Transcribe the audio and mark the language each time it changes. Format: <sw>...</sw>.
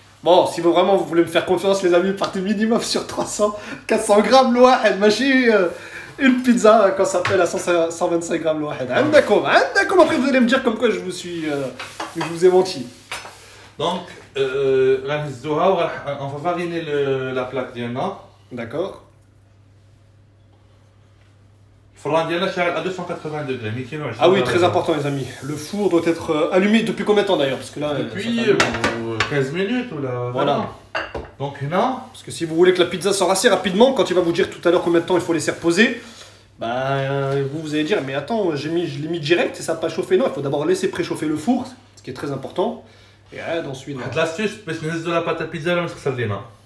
<fr>Bon, si vous vraiment vous voulez me faire confiance, les amis, partez minimum sur 300, 400 grammes l'ouahid, machine. Une pizza quand ça s'appelle à 125 grammes l'ouahid. D'accord, après vous allez me dire comme quoi je vous ai menti. Donc, on va fariner la plaque</fr> <ar>ديالنا.</ar> <fr>D'accord.</fr> <ar>الفران ديالنا شاعل</ar> <fr>à 280 degrés, 220. Ah oui, très important les amis. Le four doit être allumé depuis combien de temps d'ailleurs? Parce que là, Depuis ça fait- 15 minutes ou là. Voilà. Donc là, Parce que si vous voulez que la pizza sorte assez rapidement, quand il va vous dire tout à l'heure combien de temps il faut laisser reposer, bah vous allez dire mais attends, je l'ai mis direct et ça n'a pas chauffé. Non, il faut d'abord laisser préchauffer le four, ce qui est très important. Et ensuite.</fr> <ar>واحد لاستيس باش نهزوا لا بات البيتزا ولا ما تخسر لينا.</ar>